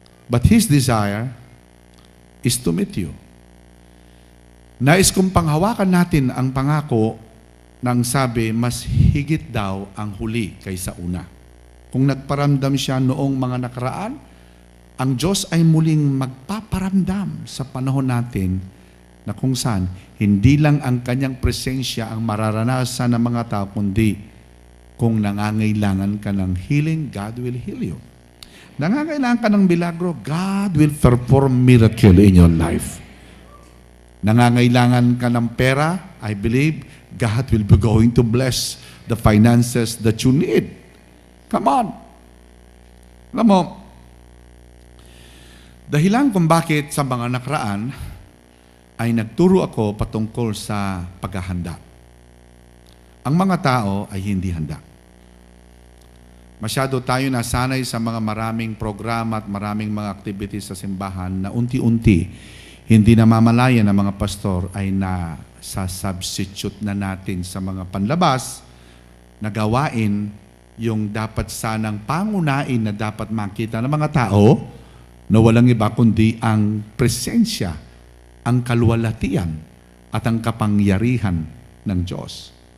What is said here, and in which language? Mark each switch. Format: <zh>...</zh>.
<en>But His desire is to meet you.</en> <tl>Nais kong panghawakan natin ang pangako ng sabi, mas higit daw ang huli kaysa una. Kung nagparamdam siya noong mga nakaraan, ang Diyos ay muling magpaparamdam sa panahon natin na kung saan hindi lang ang kanyang presensya ang mararanasan ng mga tao, kundi kung nangangailangan ka ng healing,</tl> <en>God will heal you.</en> <tl>Nangangailangan ka ng milagro,</tl> <en>God will perform miracle in your life.</en> <tl>Nangangailangan ka ng pera,</tl> <en>I believe God will be going to bless the finances that you need. Come on.</en> <tl>Alam mo, dahilan kung bakit sa mga nakaraan ay nagturo ako patungkol sa paghahanda. Ang mga tao ay hindi handa. Masyado tayo nasanay sa mga maraming programa at maraming mga activities sa simbahan na unti-unti, hindi namamalayan ng mga pastor ay na-substitute na natin sa mga panlabas na gawain yung dapat sanang pangunain na dapat makita ng mga tao na walang iba kundi ang presensya, ang kaluwalhatian at ang kapangyarihan ng Diyos.</tl>